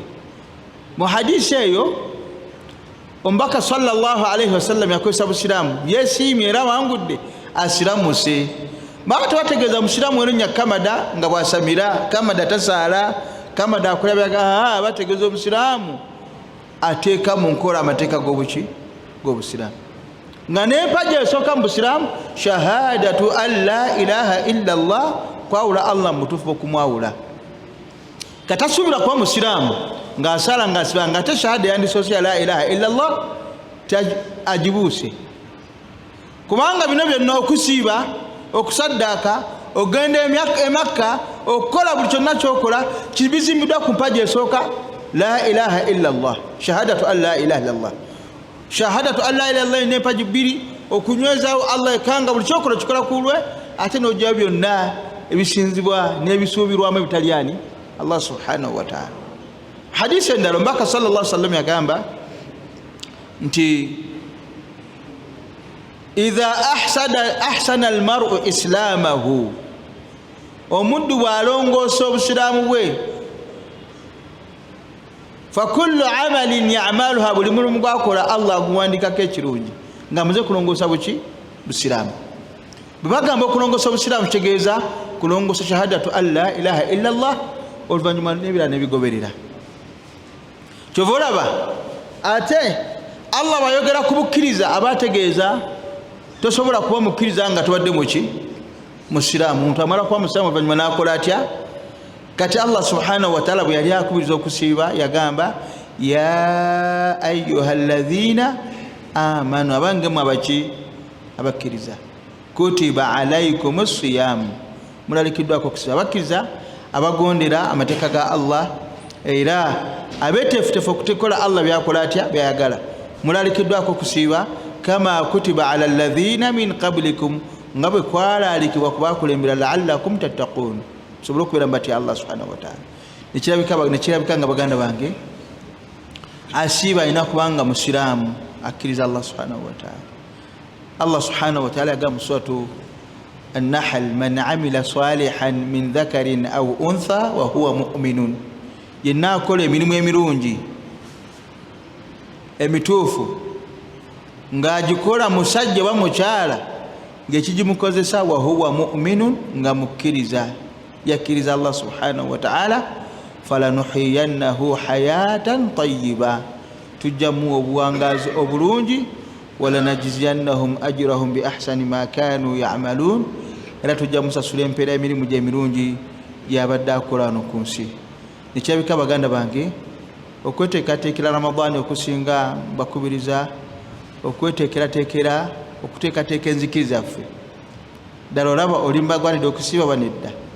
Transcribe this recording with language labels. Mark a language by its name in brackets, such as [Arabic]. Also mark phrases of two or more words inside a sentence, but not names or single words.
[Ganda] Mu hadisi eyo omubaka [Arabic] صلى الله عليه وسلم [Ganda] yakozesa busiraamu, yesiimye era awangudde, asiramuse. Baba tebategeeza musiraamu erinnya kamada nga bwasamira, kamada tasaala, kamada akola byaga, bategeeza omusiraamu ateeka mu nkola amateeka g'obusiraamu. Nga n'empagi esooka mu busiraamu [Arabic] شهادة أن لا إله إلا الله, [Ganda] kwawula Allah mutuufu okumwawula. Katasuubira kuba musiraamu ng'asala ng'asiba ng'ate shahada yandisoose ya [Arabic] لا إله إلا الله [Ganda] agibuuse. Kubanga bino byonna okusiiba, okusaddaaka, okugenda e Makka, okukola buli kyonna kyokola kibizimbiddwa ku mpagi esooka [Arabic] لا إله إلا الله، شهادة أن لا إله إلا الله. شهادة أن لا إله إلا الله [Ganda] n'empagi bbiri, okunywezaawo Allah ekanga buli kyokola kikola ku lwe, ate n'ogyawo byonna ebisinzibwa n'ebisuubirwamu ebitali ani [Arabic] الله سبحانه وتعالى. [Ganda] Hadisi endala omubaka [Arabic] صلى الله عليه وسلم [Ganda] yagamba nti [Arabic] إذا أحسن المرء إسلامه, [Ganda] omuddu bw'alongoosa obusiraamu bwe, [Arabic] فكل عمل يعملها, [Ganda] buli mulimu gwakola Allah aguwandikako ekirungi nga muze kulongoosa buki? Busiraamu. Bwe bagamba okulongoosa obusiraamu kitegeeza kulongoosa [Arabic] شهادة أن لا إله إلا الله, [Ganda] oluvannyuma n'ebirala nebigoberera. Kyova olaba ate Allah bayogera ku bukkiriza, abategeeza tosobola kuba mukkiriza nga tobadde muki? Musiraamu. Omuntu amala kuba musiraamu oluvannyuma n'akola atya? Kati [Arabic] الله سبحانه وتعالى [Ganda] bwe yali akubiriza okusiiba yagamba [Arabic] يا أيها الذين آمنوا, [Ganda] abange mu abaki? Abakkiriza. [Arabic] كتب عليكم الصيام, [Ganda] mulalikiddwako okusiiba. Abakkiriza abagondera amateeka ga Allah era abeteefutefu okutekola Allah byakola atya? Byayagala. Mulalikiddwako okusiiba [Arabic] كما كتب على الذين من قبلكم, [Ganda] nga bwe kwalaalikibwa ku baakulembera [Arabic] لعلكم تتقون, [Ganda] sobole okubeera mbatya [Arabic] الله سبحانه وتعالى. [Ganda] Nekirabika nga baganda bange asiiba alina kubanga musiraamu akkiriza [Arabic] الله سبحانه وتعالى. الله سبحانه وتعالى [Ganda] yagamba mu [Arabic] سورة النحل، من عمل صالحا من ذكر أو أنثى وهو مؤمن, [Ganda] yenna akola emirimu emirungi emituufu ng'agikola musajja wa mukyala ng'ekigimukozesa [Arabic] وهو مؤمن, [Ganda] nga mukkiriza, yakkiriza [Arabic] الله سبحانه وتعالى, فلنحيينه حياة طيبة, [Ganda] tujjamu obuwangazi obulungi, [Arabic] ولنجزينهم أجرهم بأحسن ما كانوا يعملون, [Ganda] era tujja musasula empeera emirimu gye emirungi gyabadde akola wano ku nsi. Nekyabika baganda bange okweteekateekera Ramadani okusinga bakubiriza okweteekerateekera okuteekateeka enzikiri zaffe. Ddala olaba olimbagwanidde okusiiba banedda.